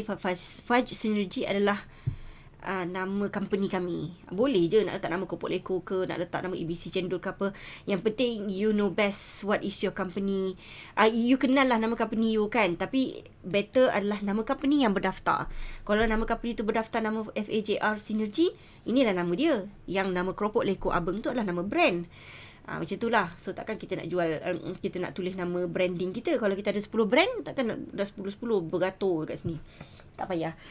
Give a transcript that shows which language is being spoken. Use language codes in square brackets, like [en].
[ms] Fudge Synergy adalah nama company kami. Boleh je nak letak nama Keropok Leko ke, nak letak nama ABC Cendol ke apa. Yang penting [en] you know best what is your company. [ms] You kenal lah nama company you kan. Tapi better adalah nama company yang berdaftar. Kalau nama company tu berdaftar nama FAJR Synergy, inilah nama dia. Yang nama Keropok Leko Abang tu adalah nama brand. Macam tu lah. So takkan kita nak jual, kita nak tulis nama branding kita. Kalau kita ada 10 brand, takkan dah 10-10 beratur kat sini. Tak payah.